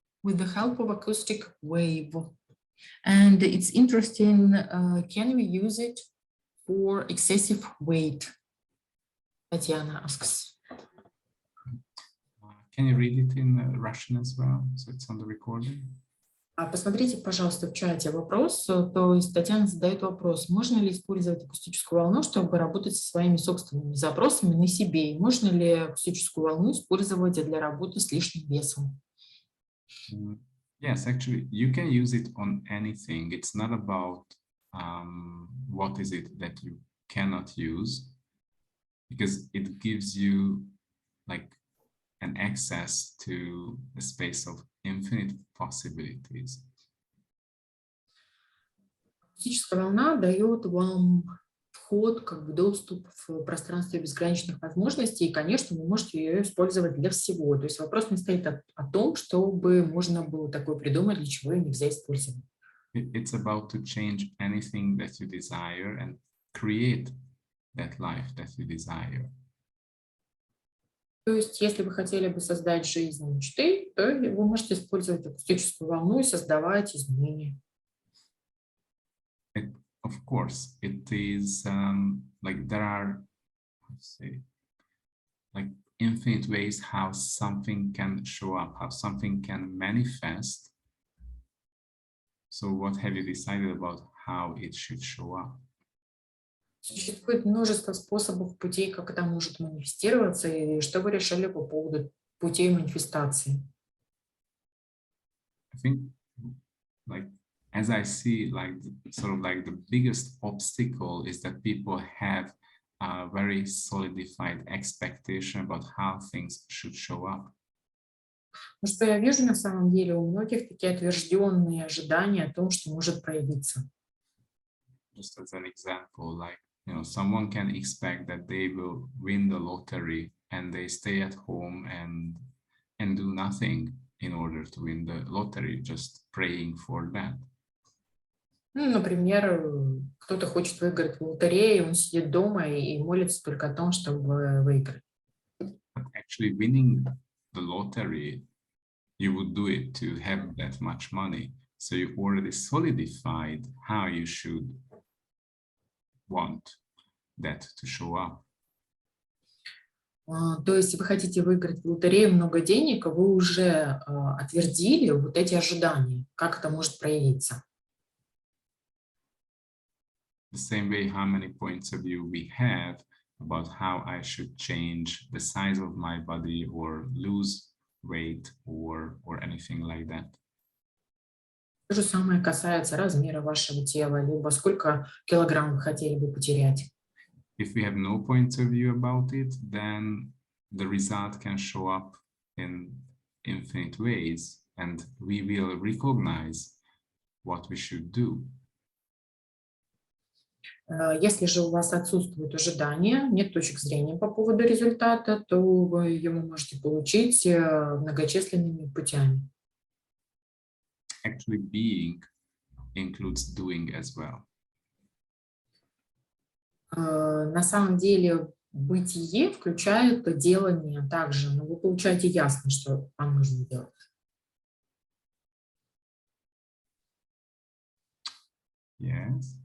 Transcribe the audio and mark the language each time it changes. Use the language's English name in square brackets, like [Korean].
[English] with the help of acoustic wave. And it's interesting, can we use it for excessive weight? Tatiana asks. Can you read it in Russian as well? So it's on the recording. [Russian] Посмотрите, пожалуйста, в чате вопрос. То есть Татьяна задает вопрос, можно ли использовать акустическую волну, чтобы работать со своими собственными запросами на себе? И можно ли акустическую волну использовать для работы с лишним весом? [English] Yes, actually, you can use it on anything. It's not about what is it that you cannot use, because it gives you like an access to a space of infinite possibilities. [Russian] Акустическая волна дает вам вход, как бы доступ в пространстве безграничных возможностей, и, конечно, вы можете ее использовать для всего. То есть вопрос не стоит о том, чтобы можно было такое придумать, для чего ее нельзя использовать. [English] It's about to change anything that you desire and create that life that you desire. [Russian] То есть, если вы хотели бы создать жизнь мечты, то вы можете использовать акустическую волну и создавать изменения. [English] Of course, it is like there are, let's say, like infinite ways how something can show up, how something can manifest. So what have you decided about how it should show up? [Russian] Существует множество способов, путей, как это может манифестироваться, и что вы решили по поводу путей манифестации? [English] I think, like, as I see, like, sort of like the biggest obstacle is that people have a very solidified expectation about how things should show up. [Russian] Ну, что я вижу на самом деле, у многих такие отвержденные ожидания о том, что может проявиться. [English] Just as an example, like, you know, someone can expect that they will win the lottery and they stay at home and do nothing in order to win the lottery, just praying for that. [Russian] Ну, например, кто-то хочет выиграть в лотерее, он сидит дома и молится только о том, чтобы выиграть. [English] But actually winning the lottery, you would do it to have that much money. So you already solidified how you should want that to show up. [Russian] То есть вы хотите выиграть в лотерею много денег, а вы уже отвердили вот эти ожидания, как это может проявиться. [English] The same way, how many points of view we have about how I should change the size of my body or lose weight or anything like that. [Russian] То же самое касается размера вашего тела, либо сколько килограмм вы хотели бы потерять. [English] If we have no point of view about it, then the result can show up in infinite ways, and we will recognize what we should do. [Russian] Если же у вас отсутствуют ожидания, нет точек зрения по поводу результата, то вы его можете получить многочисленными путями. [English] Actually, being includes doing as well. [Russian] На самом деле бытие включает делание также, но вы получаете ясно, что вам нужно делать. [English] Yes.